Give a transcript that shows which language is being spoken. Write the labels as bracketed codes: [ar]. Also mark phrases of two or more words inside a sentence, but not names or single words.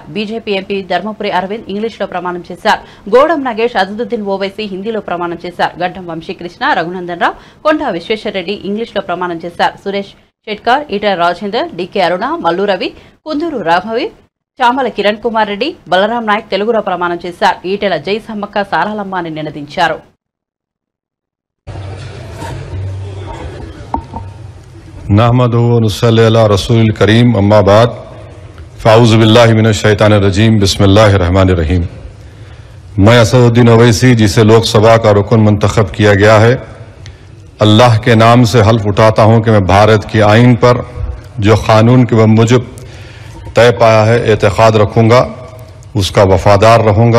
[te] బీజేపీ ఎంపీ ధర్మపురి అరవింద్ ఇంగ్లీష్లో ప్రమాణం చేశారు. గోడం నాగేష్, అసదుద్దీన్ ఓవైసీ హిందీలో ప్రమాణం చేశారు. గడ్డం వంశీకృష్ణ, రఘునందన్ రావు, కొండా విశ్వేశ్వరరెడ్డి ఇంగ్లీష్లో ప్రమాణం చేశారు. సురేష్ షెట్కార్, ఈటల రాజేందర్, డికే అరుణ, మల్లు రవి, కుందూరు రాఘవి, చామల కిరణ్ కుమార్ రెడ్డి, బలరాం నాయక్ తెలుగులో ప్రమాణం చేశారు. ఈటెల జై సమ్మక్క సారాలమ్మ అని నినదించారు. [ar] نحمده ونصلي على رسوله الكريم أما بعد فأعوذ بالله من الشيطان الرجيم بسم الله الرحمن الرحيم. [ur] میں اسدالدین اویسی، جسے لوک سبھا کا رکن منتخب کیا گیا ہے، اللہ کے نام سے حلف اٹھاتا ہوں کہ میں بھارت کی آئین پر جو قانون کے موجب طے پایا ہے اعتقاد رکھوں گا، اس کا وفادار رہوں گا.